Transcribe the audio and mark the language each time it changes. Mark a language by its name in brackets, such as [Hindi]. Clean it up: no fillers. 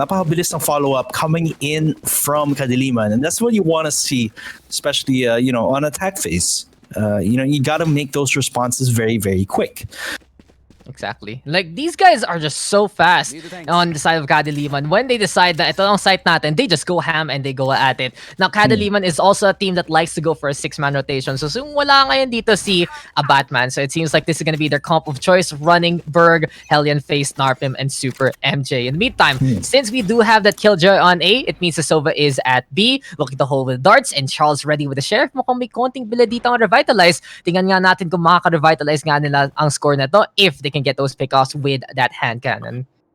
[Filipino] Napakabilis ng [English] follow-up coming in from Kadiliman, and that's what you want to see, especially on attack phase. You got to make those responses very, very quick. Exactly. Like, these guys are just so fast on the side of Kadiliman. When they decide that [Filipino] ito ang site natin, [English] they just go ham and they go at it. Now, Kadiliman is also a team that likes to go for a 6-man rotation. [Filipino] So, wala ngayon dito si a Batman. [English] So, it seems like this is going to be their comp of choice, running Berg, Hellion, Face, Narpim, and Super MJ. In the meantime, since we do have that Killjoy on A, it means the Sova is at B, looking to hold with darts, and Charles ready with the Sheriff. [Filipino] Mukhang may konting bila dito ang Revitalize. Tingnan nga natin kung makaka-revitalize nga nila ang score na to [English] if they can get those pickoffs with that hand cannon.